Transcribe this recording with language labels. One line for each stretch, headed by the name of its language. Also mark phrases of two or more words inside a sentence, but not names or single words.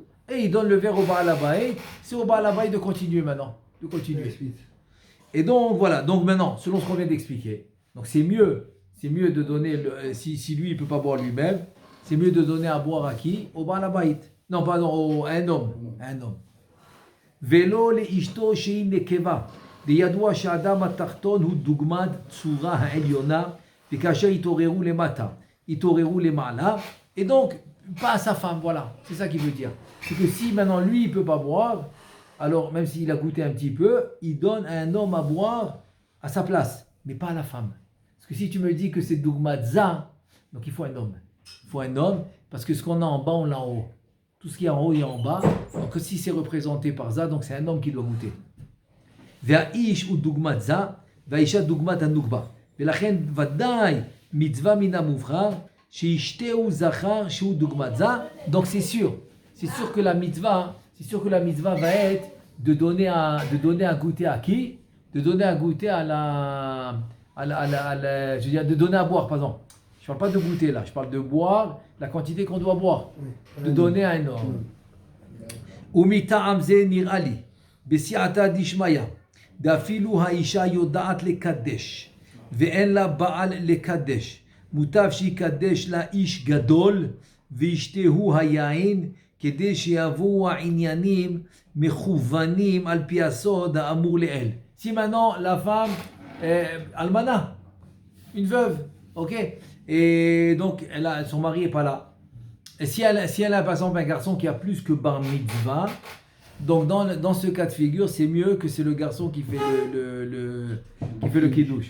French: Et il donne le verre au
Hebrew: בעל הבית.
French: C'est au
Hebrew: בעל הבית
French: de continuer maintenant. De continuer. Ensuite. Et donc voilà, donc maintenant, selon ce qu'on vient d'expliquer, donc c'est mieux de donner, si lui il ne peut pas boire lui-même, c'est mieux de donner à boire à qui? Au
Hebrew: בעל הבית.
French: Non, pardon, à un homme.
Hebrew: ולא לאשתו שהיא נקבה, דידוע שאדם התחתון הוא דוגמת צורה העליונה, וכאשר התעוררו למטה, התעוררו למעלה,
French: et donc, pas à sa femme, voilà, c'est ça qu'il veut dire. C'est que si maintenant lui il ne peut pas boire, alors même s'il a goûté un petit peu, il donne à un homme à boire à sa place, mais pas à la femme. Parce que si tu me dis que c'est Dougmadza, donc il faut un homme. Il faut un homme, parce que ce qu'on a en bas, on l'a en haut. Tout ce qui est en haut et en bas, donc si c'est représenté par ça, donc c'est un homme qui doit goûter.
Hebrew: והאיש הוא דוגמת זה, והאישה דוגמת הנוגבה. ולכן ודאי מצווה מן המובחר, שישתהו זכר שהוא דוגמת זה.
French: Donc c'est sûr que la mitzvah va être de donner à goûter à qui? De donner à goûter à je veux dire, de donner à boire, pardon. Je parle pas de goûter là, je parle de boire la quantité qu'on doit boire. De donner à un homme.
Hebrew: ומטעם זה נראה לי, בסייעתא דשמיא, דאפילו האישה יודעת לקדש, ואין לה בעל לקדש, מוטב שיקדש לה איש גדול, וישתהו היין, כדי שיבואו העניינים מכוונים על פי הסוד האמור לעיל.
French: Si maintenant la femme almana, une veuve, ok, et donc son mari n'est pas là. Et si elle a par exemple un garçon qui a plus que
Hebrew: בר מצווה,
French: donc dans ce cas de figure, c'est mieux que c'est le garçon qui fait le kiddush.